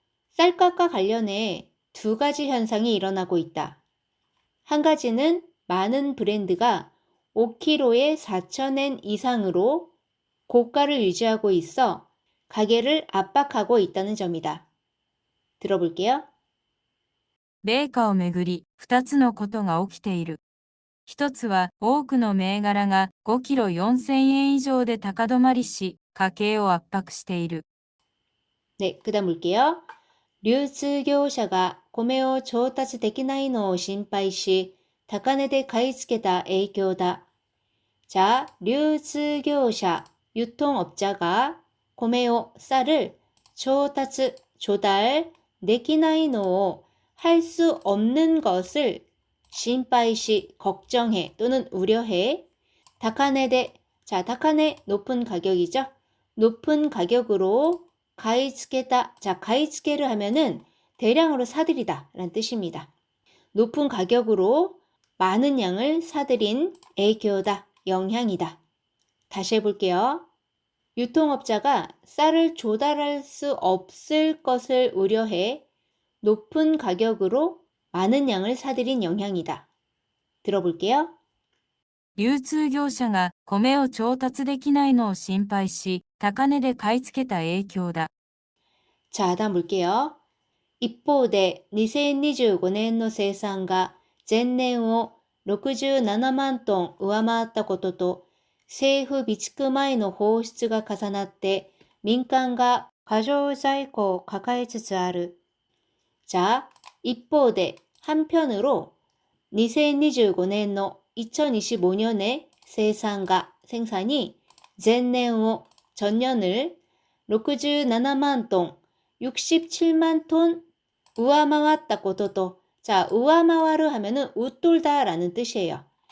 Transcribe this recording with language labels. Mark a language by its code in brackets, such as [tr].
[ko] 쌀값과 관련해 두 가지 현상이 일어나고 있다. 한 가지는 많은 브랜드가 5kg에 4,000엔 이상으로 고가를 유지하고 있어 가게를 압박하고 있다는 점이다. 들어볼게요. [ja] 米価をめぐり、2つのことが起きている。1つは多くの銘柄が5キロ4000円以上で高止まりし、家計を圧迫している。 [ko] 네, 그 다음 볼게요. [ja] 流通業者が米を調達できないのを心配し、高値で買い付けた影響だ。 [ko] 자, 流通業者, 유통업자가 고메오, 쌀을 조타츠, 조달, 내키나이노, 할 수 없는 것을 신파이시, 걱정해 또는 우려해. 다카네데, 자, 다카네, 높은 가격이죠. 높은 가격으로 가이츠케다, 자, 가이츠케를 하면은 대량으로 사들이다 라는 뜻입니다. 높은 가격으로 많은 양을 사들인 影響다, 영향이다. 다시 해볼게요. 유통업자가 쌀을 조달할 수 없을 것을 우려해 높은 가격으로 많은 양을 사들인 영향이다. 들어볼게요. [ja] 流通業者が米を調達できないのを心配し、高値で買い付けた影響だ。 [ko] 자, 다음 볼게요. [ja] 一方で2025年の生産が前年を67万トン上回ったことと、政府備蓄前の放出が重なって民間が過剰在庫を抱えつつある。 [ko] 자, 一方で 한편으로 2025년의 2025년의 생산이 전년을 67만 톤, 67만 톤 우아마왔다 것도 자, 우아마와르 하면은 웃돌다 라는 뜻이에요.